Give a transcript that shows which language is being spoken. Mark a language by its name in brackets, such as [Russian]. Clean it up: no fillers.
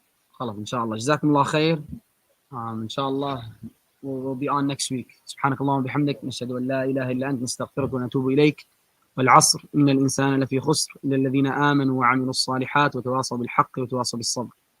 [Arabic] خلاص إن شاء الله جزاكم الله خير. إن شاء الله [English] we'll be on next week. [Arabic] سبحانك اللهم وبحمدك نشهد أن لا إله إلا أنت نستغفرك ونتوب إليك. والعصر إن الإنسان لفي خسر إلا الذين آمنوا وعملوا الصالحات وتواصوا بالحق وتواصوا بالصبر.